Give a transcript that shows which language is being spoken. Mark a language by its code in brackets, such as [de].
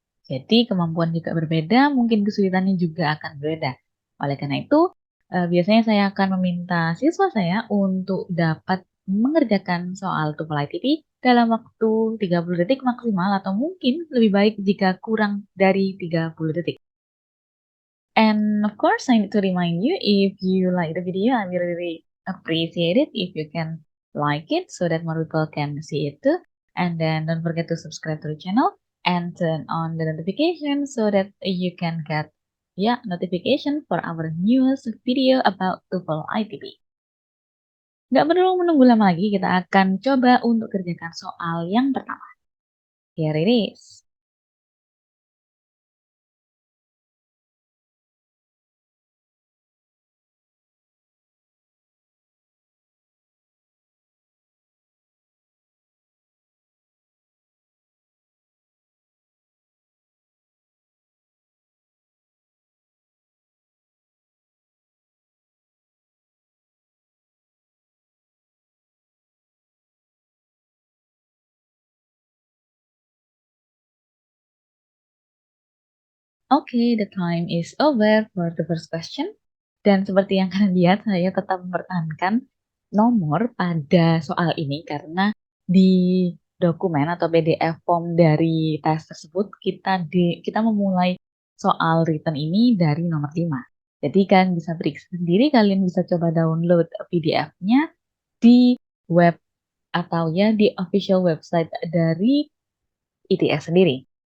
[id] Jadi kemampuan juga berbeda, mungkin kesulitannya juga akan berbeda. Oleh karena itu, biasanya saya akan meminta siswa saya untuk dapat mengerjakan soal TOEFL ITB dalam waktu 30 detik maksimal atau mungkin lebih baik jika kurang dari 30 detik. [en] And of course, I need to remind you, if you like the video, I will really appreciate it if you can like it so that more people can see it too. And then don't forget to subscribe to the channel and turn on the notification so that you can get notification for our newest video about TOEFL ITB. [id] Nggak perlu menunggu lama lagi, kita akan coba untuk kerjakan soal yang pertama. [en] Here it is. Oke, the time is over for the first question. [id] Dan seperti yang kalian lihat, saya tetap mempertahankan nomor pada soal ini karena di dokumen atau PDF form dari tes tersebut kita memulai soal written ini dari nomor 5. Jadi kalian bisa periksa sendiri, kalian bisa coba download PDF-nya di web atau di official website dari ITS sendiri.